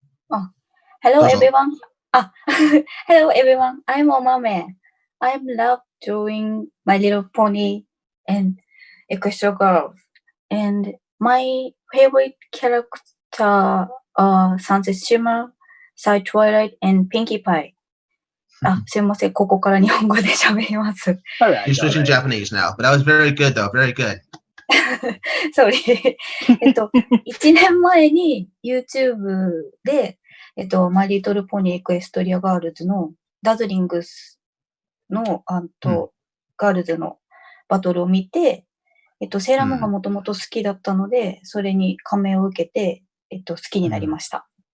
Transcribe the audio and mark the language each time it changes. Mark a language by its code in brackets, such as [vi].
[en] Oh, hello everyone. Hello everyone. I'm Omame. I love drawing My Little Pony and Equestrian Girls. And my favorite character are Sunset Shimmer, Side Twilight, and Pinkie Pie. [ja] すいません、ここから日本語で喋ります。 [en] You're switching Japanese now, but that was very good though, very good. Sorry. [ja] 1年前に YouTube で、マイリトルポニーエクエストリアガールズのダズリングスのガールズのバトルを見て、セーラームーンがもともと好きだったので、それに感銘を受けて、好きになりました。